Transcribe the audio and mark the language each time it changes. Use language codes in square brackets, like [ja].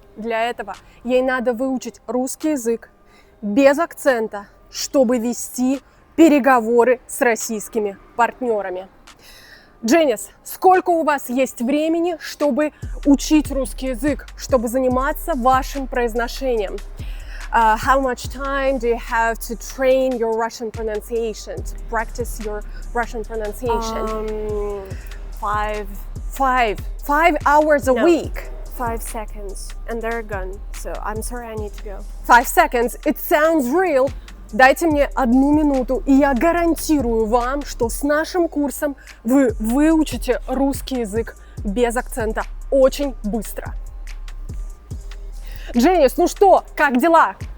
[ru] Для этого ей надо выучить русский язык без акцента, чтобы вести переговоры с российскими партнерами. Дженнис, сколько у вас есть времени, чтобы учить русский язык, чтобы заниматься вашим произношением? [en] How much time do you have to train your Russian pronunciation, to practice your Russian pronunciation? 5 hours a week. 5 seconds and they're gone. So I'm sorry, I need to go. 5 seconds. It sounds real. [ru] Дайте мне 1 минуту, и я гарантирую вам, что с нашим курсом вы выучите русский язык без акцента очень быстро. Дженнис, ну что, как дела?